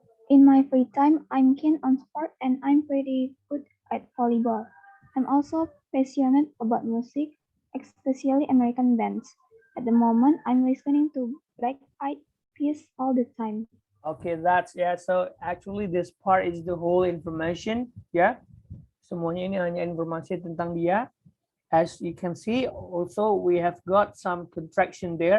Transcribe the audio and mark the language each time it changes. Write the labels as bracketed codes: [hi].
[en] In my free time, I'm keen on sport and I'm pretty good at volleyball. I'm also passionate about music, especially American bands. At the moment, I'm listening to Black Eyed Peas all the time. Okay, that's, yeah, so actually this part is the whole information, yeah. [id] Semuanya ini hanya informasi tentang dia. [en] As you can see, also we have got some contraction there.